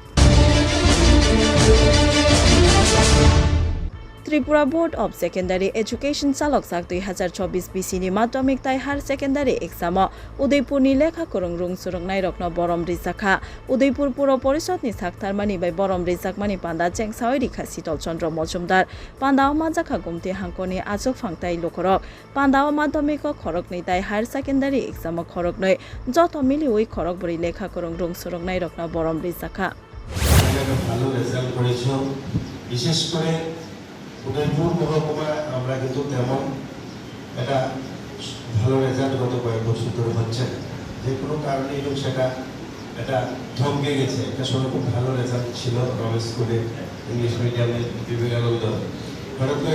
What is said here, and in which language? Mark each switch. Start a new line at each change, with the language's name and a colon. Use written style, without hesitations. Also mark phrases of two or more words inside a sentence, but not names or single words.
Kok Borok: Tripura Board of Secondary Education Salok Sak 2024 BC ni Madhyamik Tai Higher Secondary Exam Udaipur ni lekha korong rung surung nai rokno Borom Rizakha Udaipur Puro Porishod ni Sakthar mani bai Borom Rizak mani Panda Chengsawai Rikha Sitol Chandra Mojumdar Pandao Majaka Gumti Hangkoni Ajok Phangtai Lokorok Pandao Madhyamik Khorok ni Tai Higher Secondary Exam Khorok noi Joto Mili Oi Khorok Bori lekha korong rung surung nai rokno Borom Rizakha
Bangla: ভালো রেজাল্ট করেছো বিশেষ করে উদয়পুর মহকুমায় আমরা কিন্তু তেমন একটা ভালো রেজাল্ট গত কয়েক বছর ধরে হচ্ছে যে কোনো কারণে এবং সেটা এটা থমকে গেছে একটা সময় খুব ভালো রেজাল্ট ছিল রমেশ স্কুলে
English: English medium
Bangla: বিবেকানন্দ হঠাৎ করে